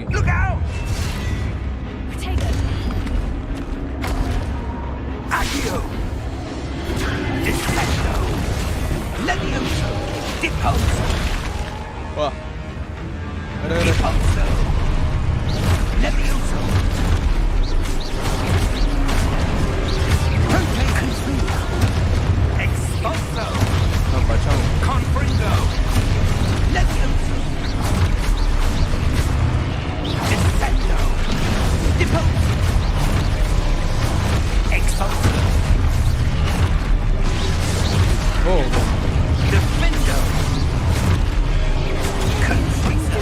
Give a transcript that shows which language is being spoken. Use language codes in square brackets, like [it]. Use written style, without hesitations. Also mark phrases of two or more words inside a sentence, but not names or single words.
[en] Look out! Potato. Accio! Disfecto! Levioso! Deposo! [hi] वाह. अरे अरे. [en] Deposo! Levioso! Rotate Consuelo! Expulso! [hi] मैं बचाऊं. [en] Confringo! Levioso! Disfecto! Deposo! Expulso! Oh. Defendo! Confringo!